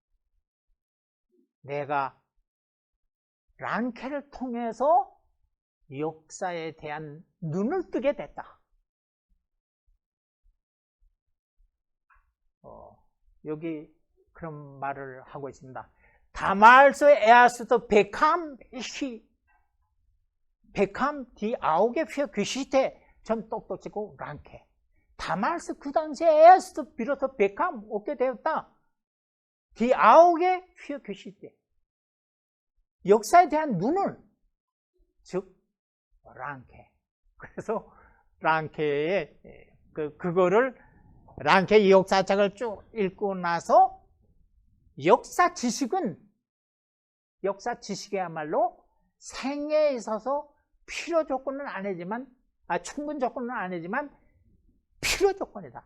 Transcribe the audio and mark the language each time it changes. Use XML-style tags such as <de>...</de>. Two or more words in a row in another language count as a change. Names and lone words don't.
<ko>내가 랑케를 통해서 역사에 대한 눈을 뜨게 됐다. 여기 그런 말을 하고 있습니다.</ko> <de>Damals erst bekam die Augen für Geschichte.</de> <ko>전 똑똑치고 랑케. Damals 그 당시에 erst 비로소 bekam 얻게 되었다.</ko> <de>Die Augen für Geschichte.</de> <ko>역사에 대한 눈을, 즉 랑케. 그래서 랑케의 그거를 랑케 역사책을 쭉 읽고 나서 역사 지식이야말로 생애에 있어서 필요 조건은 아니지만, 충분 조건은 아니지만 필요 조건이다.</ko>